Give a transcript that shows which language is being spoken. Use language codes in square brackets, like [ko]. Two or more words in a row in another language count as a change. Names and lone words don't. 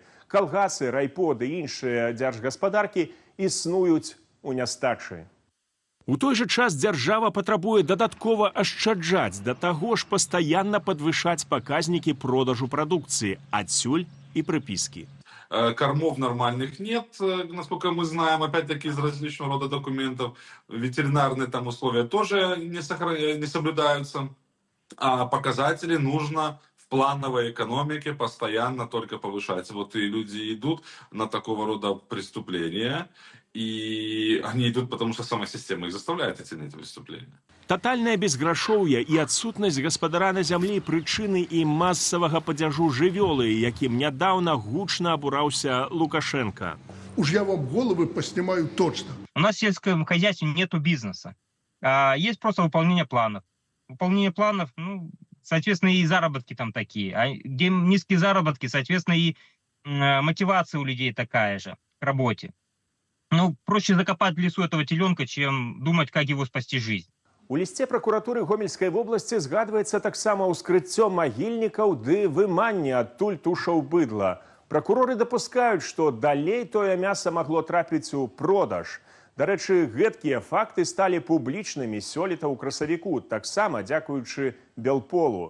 [be] Калгасы, райподы і іншыя дзяржгаспадаркі існуюць у нястачы. У той жа час дзяржава патрабуе дадаткова ашчаджаць, да таго ж пастаянна падвышаць паказнікі продажу прадукцыі, адсюль і прыпіскі. [ru] Кормов нормальных нет, насколько мы знаем, опять-таки из различного рода документов. Ветеринарные там условия тоже не соблюдаются. А показатели нужно в плановой экономике постоянно только повышать. Вот и люди идут на такого рода преступления, и они идут, потому что сама система их заставляет идти на эти преступления. [be] Тотальнае безграшоўе і адсутнасць гаспадара на зямлі прычыны і масавага падзяжу жывёлы, якім нядаўна гучна абураўся Лукашенко. [ru] Уж я вам головы поснимаю точно. У нас в сельском хозяйстве нету бизнеса. Есть просто выполнение планов. Выполнение планов, ну, соответственно, и заработки там такие. А где низкие заработки, соответственно, и мотивация у людей такая же к работе. Ну, проще закопать в лесу этого теленка, чем думать, как его спасти жизнь. [be] У лісце пракуратуры Гомельскай вобласці згадваецца таксама ўскрыццё магільнікаў ды выманне адтуль тушаў быдла. Пракуроры дапускаюць, што далей тое мяса магло трапіць у продаж. Дарэчы, гэткія факты сталі публічнымі сёлета ў красавіку, таксама дзякуючы Белполу.